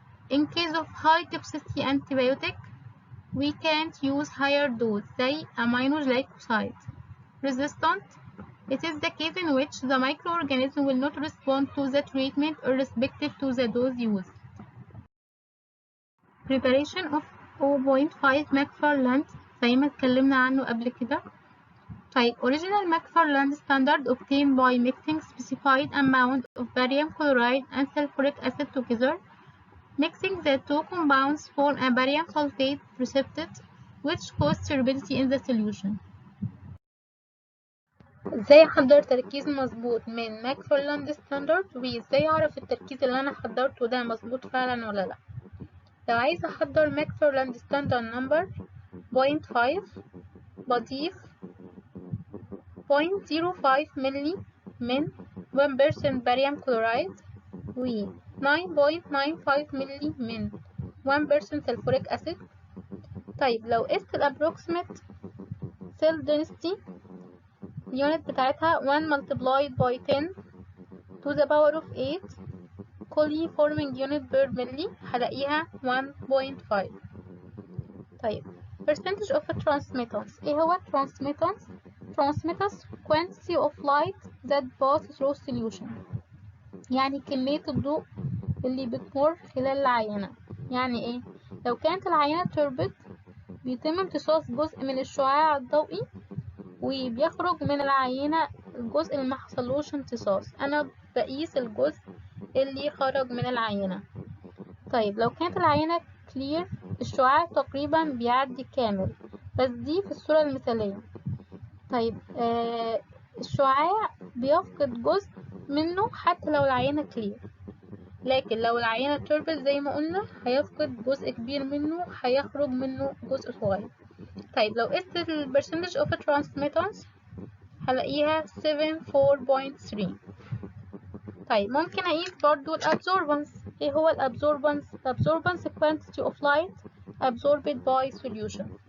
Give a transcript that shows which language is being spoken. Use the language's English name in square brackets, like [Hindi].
[English] In case of high toxicity antibiotic we can't use higher dose [Arabic] زي [English] aminoglycoside. Resistant, it is the case in which the microorganism will not respond to the treatment irrespective to the dose used. Preparation of 0.5 McFarland [Arabic] زي ما اتكلمنا عنه قبل كده. [English] طيب Original McFarland standard obtained by mixing specified amount of barium chloride and sulfuric acid together. Mixing the two compounds form a barium sulfate precipitate which causes turbidity in the solution. [Arabic] ازاي احضر تركيز مظبوط من ماكفارلاند ستاندرد، وازاي اعرف التركيز اللي انا حضرته ده مظبوط فعلا ولا لا؟ لو عايزه احضر ماكفارلاند ستاندرد نمبر 0.5 بضيف 0.05 ملي من 1% barium chloride و 9.95 ملي من 1% sulfuric acid. طيب لو قست الابروكسيمت [English] cell density [Arabic] اليونت بتاعتها [English] 1 multiplied by 10 to the power of 8 coliforming unit per milli [Arabic] هلاقيها [English] 1.5. [Arabic] طيب [English] percentage of transmittance، [Arabic] ايه هو [English] transmittance؟ transmittance quantity of light that pass through solution، [Arabic] يعني كمية الضوء اللي بتمر خلال العينة. يعني ايه؟ لو كانت العينة turbid بيتم امتصاص جزء من الشعاع الضوئي وبيخرج من العينة الجزء اللي محصلوش امتصاص، انا بقيس الجزء اللي خرج من العينة. طيب لو كانت العينة clear الشعاع تقريبا بيعدي كامل، بس دي في الصورة المثالية. طيب الشعاع بيفقد جزء منه حتى لو العينة clear. لكن لو العينة توربل زي ما قلنا هيفقد جزء كبير منه، هيخرج منه جزء صغير. طيب لو قست ال [English] percentage of transmittance [Arabic] هلاقيها 74.3. طيب ممكن أقيس برضو ال absorbance. ايه هو ال [English] absorbance؟ absorbance quantity of light absorbed by solution.